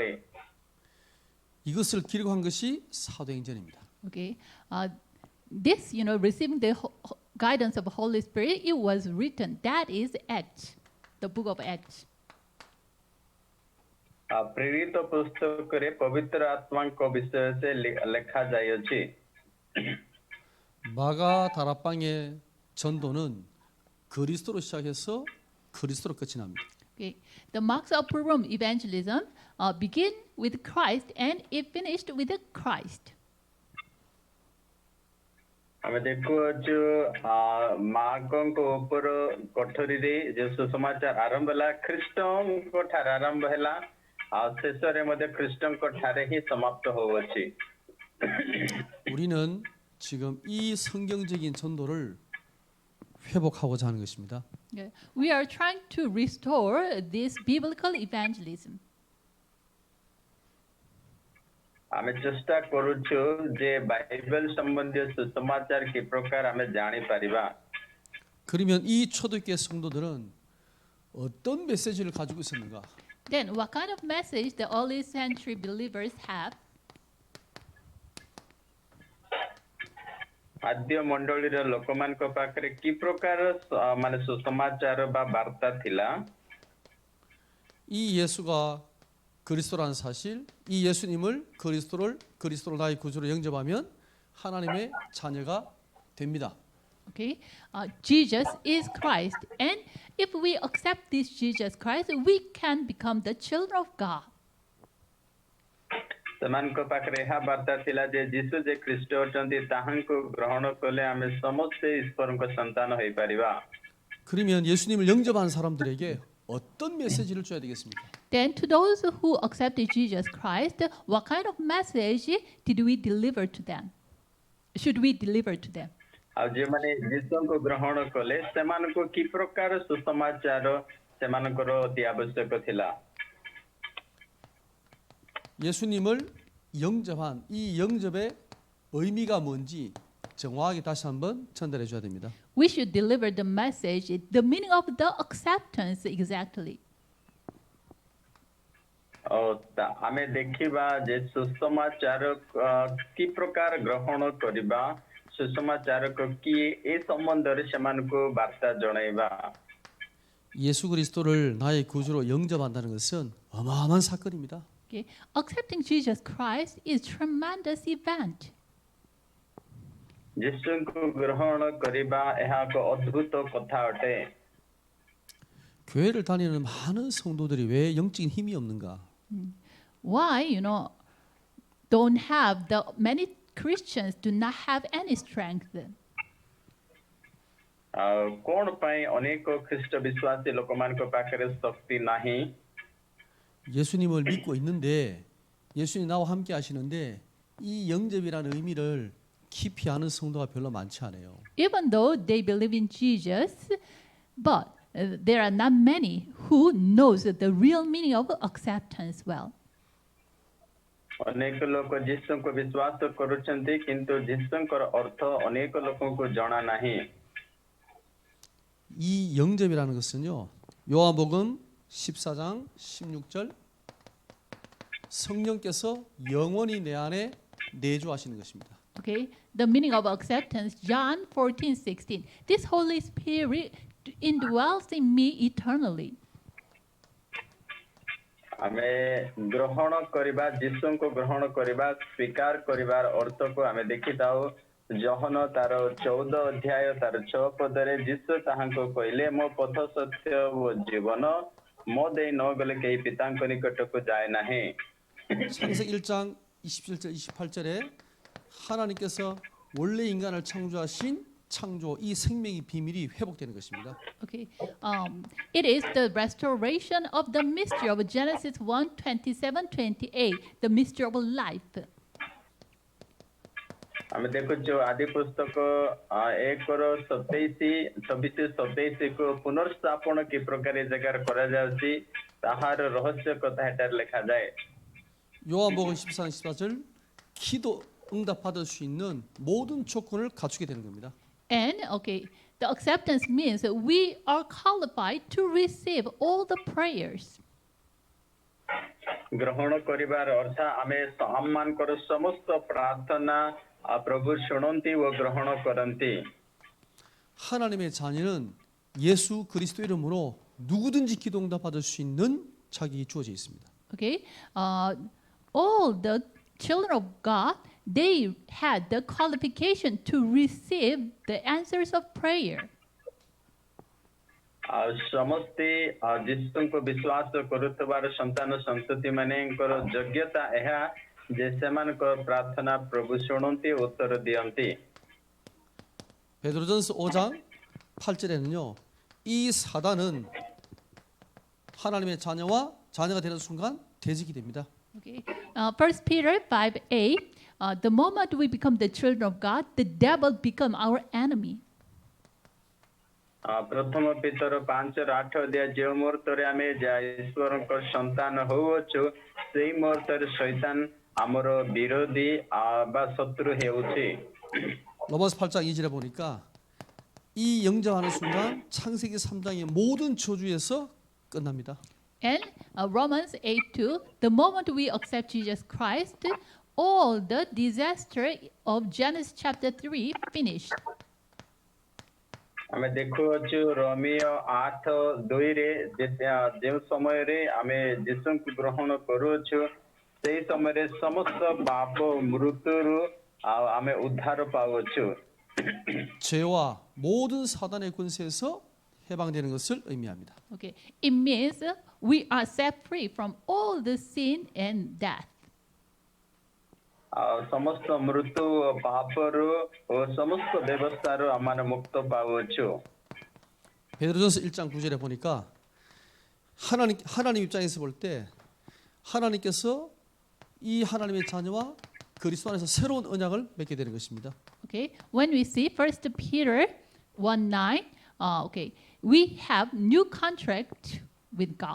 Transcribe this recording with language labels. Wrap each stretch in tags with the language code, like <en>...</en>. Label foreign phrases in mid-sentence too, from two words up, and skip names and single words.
<ko>이것을 기록한 것이 사도행전입니다.</ko> <en>Okay, this, receiving the guidance of the Holy Spirit, it was written. That is Acts, the book of Acts.</en> <or>ପ୍ରେରିତ ପୁସ୍ତକରେ ପବିତ୍ର ଆତ୍ମାଙ୍କ ବିଷୟରେ ଲେଖା ଯାଇଅଛି</or> <ko>마가 다락방의 전도는 그리스도로 시작해서 그리스도로 끝이 납니다.</ko> <en>Okay, the marks of Purim evangelism begin with Christ and it finished with Christ.</en> <or>ଆମେ ଦେଖୁଅଛୁ ମାର୍କଙ୍କ ଉପର କୋଠରୀରେ ଯେଉଁ ସୁସମାଚାର ଆରମ୍ଭ ହେଲା ଖ୍ରୀଷ୍ଟଙ୍କ ଠାରେ ଆରମ୍ଭ ହେଲା ଆଉ ଶେଷରେ ମଧ୍ୟ ଖ୍ରୀଷ୍ଟଙ୍କ ଠାରେ ହିଁ ସମାପ୍ତ ହେଉଅଛି</or> <ko>우리는 지금 이 성경적인 전도를 회복하고자 하는 것입니다.</ko> <en>Okay. We are trying to restore this biblical evangelism.</en> <or>ଆମେ ଚେଷ୍ଟା କରୁଛୁ ଯେ ବାଇବେଲ ସମ୍ବନ୍ଧୀୟ ସୁସମାଚାର କି ପ୍ରକାର ଆମେ ଜାଣିପାରିବା</or> <ko>그러면 이 초대교회 성도들은 어떤 메시지를 가지고 있었는가?</ko> <en>Then, what kind of message the early century believers have?</en> <or>ଆଦ୍ୟ ମଣ୍ଡଳୀର ଲୋକମାନଙ୍କ ପାଖରେ କି ପ୍ରକାର ମାନେ ସୁସମାଚାର ବା ବାର୍ତ୍ତା ଥିଲା</or> <ko>이 예수가 그리스도라는 사실, 이 예수님을 그리스도로 나의 구주로 영접하면 하나님의 자녀가 됩니다.</ko> <en>Okay, Jesus is Christ, and if we accept this Jesus Christ, we can become the children of God.</en> <or>ସେମାନଙ୍କ ପାଖରେ ଏହା ବାର୍ତ୍ତା ଥିଲା ଯେ ଯୀଶୁ ଯେ ଖ୍ରୀଷ୍ଟ ଅଛନ୍ତି ତାହାଙ୍କୁ ଗ୍ରହଣ କଲେ ଆମେ ସମସ୍ତେ ଈଶ୍ୱରଙ୍କ ସନ୍ତାନ ହୋଇପାରିବା</or> <ko>그러면 예수님을 영접한 사람들에게 어떤 메시지를 줘야 되겠습니까?</ko> <en>Then, to those who accepted Jesus Christ, what kind of message did we deliver to them? Should we deliver to them?</en> <or>ଆଉ ଯେଉଁମାନେ ଯୀଶୁଙ୍କୁ ଗ୍ରହଣ କଲେ ସେମାନଙ୍କୁ କି ପ୍ରକାର ସୁସମାଚାର ସେମାନଙ୍କର ଅତି ଆବଶ୍ୟକ ଥିଲା</or> <ko>예수님을 영접한 이 영접의 의미가 뭔지 정확하게 다시 한번 전달해 줘야 됩니다.</ko> <en>We should deliver the message, the meaning of the acceptance exactly.</en> <or>ଆମେ ଦେଖିବା ଯେ ସୁସମାଚାର କି ପ୍ରକାର ଗ୍ରହଣ କରିବା ସୁସମାଚାରକ କିଏ ଏ ସମ୍ବନ୍ଧରେ ସେମାନଙ୍କୁ ବାର୍ତ୍ତା ଜଣାଇବା</or> <ko>예수 그리스도를 나의 구주로 영접한다는 것은 어마어마한 사건입니다.</ko> <en>Okay, accepting Jesus Christ is tremendous event.</en> <or>ଯୀଶୁଙ୍କୁ ଗ୍ରହଣ କରିବା ଏହା ଏକ ଅଦ୍ଭୁତ କଥା ଅଟେ</or> <ko>교회를 다니는 많은 성도들이 왜 영적인 힘이 없는가?</ko> <en>Why, don't have the many Christians do not have any strength?</en> <or>କଣ ପାଇଁ ଅନେକ ଖ୍ରୀଷ୍ଟ ବିଶ୍ୱାସୀ ଲୋକମାନଙ୍କ ପାଖରେ ଶକ୍ତି ନାହିଁ</or> <ko>예수님을 믿고 있는데 예수님 나와 함께 하시는데 이 영접이라는 의미를 깊이 아는 성도가 별로 많지 않아요.</ko> <en>Even though they believe in Jesus, but there are not many who knows the real meaning of acceptance well.</en> <or>ଅନେକ ଲୋକ ଯୀଶୁଙ୍କୁ ବିଶ୍ୱାସ କରୁଛନ୍ତି କିନ୍ତୁ ଯୀଶୁଙ୍କର ଅର୍ଥ ଅନେକ ଲୋକଙ୍କୁ ଜଣା ନାହିଁ</or> <ko>이 영접이라는 것은요. 요한복음 14장 16절 성령께서 영원히 내 안에 내주하시는 것입니다.</ko> <en>Okay, the meaning of acceptance, John 14:16. This Holy Spirit indwells in me eternally.</en> <or>ଆମେ ଗ୍ରହଣ କରିବା ଯୀଶୁଙ୍କୁ ଗ୍ରହଣ କରିବା ସ୍ୱୀକାର କରିବାର ଅର୍ଥକୁ ଆମେ ଦେଖିଥାଉ ଜହନ ତାର 14 ଅଧ୍ୟାୟ ତାର 6 ପଦରେ ଯୀଶୁ ତାହାଙ୍କୁ କହିଲେ ମୋ ପଥ ସତ୍ୟ ଓ ଜୀବନ ମୋ ଦେଇ ନ ଗଲେ କେହି ପିତାଙ୍କ ନିକଟକୁ ଯାଏ ନାହିଁ</or> <ko>창세기 1장 27절 28절에 하나님께서 원래 인간을 창조하신 창조, 이 생명의 비밀이 회복되는 것입니다.</ko> <en>Okay. It is the restoration of the mystery of Genesis 1:27-28, the mystery of life.</en> <or>ଆମେ ଦେଖୁଛୁ ଆଦି ପୁସ୍ତକ 1:26-27 କୁ ପୁନର୍ସ୍ଥାପନ କି ପ୍ରକାର ଏ ଜାଗାରେ କରାଯାଉଛି ତାହାର ରହସ୍ୟ କଥା ଏଠାରେ ଲେଖାଯାଏ।</or> <ko>요한복음 14장 14절 기도 응답 받을 수 있는 모든 조건을 갖추게 되는 겁니다.</ko> <en>And okay, the acceptance means that we are qualified to receive all the prayers.</en> <or>ଗ୍ରହଣ କରିବାର ଅର୍ଥ ଆମେ ଆମମାନଙ୍କର ସମସ୍ତ ପ୍ରାର୍ଥନା ପ୍ରଭୁ ଶୁଣନ୍ତି ଓ ଗ୍ରହଣ କରନ୍ତି।</or> <ko>하나님의 자녀는 예수 그리스도 이름으로 누구든지 기도 응답 받을 수 있는 자격이 주어져 있습니다.</ko> <en>Okay, all the children of God, they had the qualification to receive the answers of prayer.</en> <or>ସମସ୍ତେ ଯୀଶୁଙ୍କୁ ବିଶ୍ୱାସ କରୁଥିବାର ସନ୍ତାନ ସନ୍ତତି ମାନଙ୍କର ଯୋଗ୍ୟତା ଏହା ଯେ ସେମାନଙ୍କ ପ୍ରାର୍ଥନା ପ୍ରଭୁ ଶୁଣନ୍ତି ଉତ୍ତର ଦିଅନ୍ତି।</or> <ko>베드로전서 5장 8절에는요. 이 사단은 하나님의 자녀가 되는 순간 대적이 됩니다.</ko> <en>Okay, 1 Peter 5:8, the moment we become the children of God, the devil become our enemy.</en> <or>ପ୍ରଥମ ପିତର 5:8 ଯେଉଁ ମୁହୂର୍ତ୍ତରେ ଆମେ ଈଶ୍ୱରଙ୍କ ସନ୍ତାନ ହେଉଛୁ ସେଇ ମୁହୂର୍ତ୍ତରେ ଶୈତାନ ଆମର ବିରୋଧୀ ବା ଶତ୍ରୁ ହେଉଛି।</or> <ko>로마서 8장 2절에 보니까 이 영접하는 순간 창세기 3장의 모든 저주에서 끝납니다.</ko> <en>And Romans 8:2, the moment we accept Jesus Christ, all the disaster of Genesis chapter 3 finished.</en> <or>ଆମେ ଦେଖୁଅଛୁ ରୋମିଓ 8:2ରେ ଯେଉଁ ସମୟରେ ଆମେ ଯୀଶୁଙ୍କୁ ଗ୍ରହଣ କରୁଅଛୁ ସେଇ ସମୟରେ ସମସ୍ତ ପାପ ମୃତ୍ୟୁରୁ ଆମେ ଉଦ୍ଧାର ପାଉଅଛୁ।</or> <ko>죄와 모든 사단의 권세에서 해방되는 것을 의미합니다.</ko> <en>Okay, it means we are set free from all the sin and death.</en> <or>ସମସ୍ତ ମୃତ୍ୟୁ ପାପରୁ ଓ ସମସ୍ତ ବ୍ୟବସ୍ଥାରୁ ଆମେ ମୁକ୍ତ ପାଉଅଛୁ।</or> <ko>베드로전서 1장 9절에 보니까 하나님 입장에서 볼 때 하나님께서 이 하나님의 자녀와 그리스도 안에서 새로운 언약을 맺게 되는 것입니다.</ko> <en>Okay, when we see 1 Peter 1:9, okay, we have new contract with God.</en>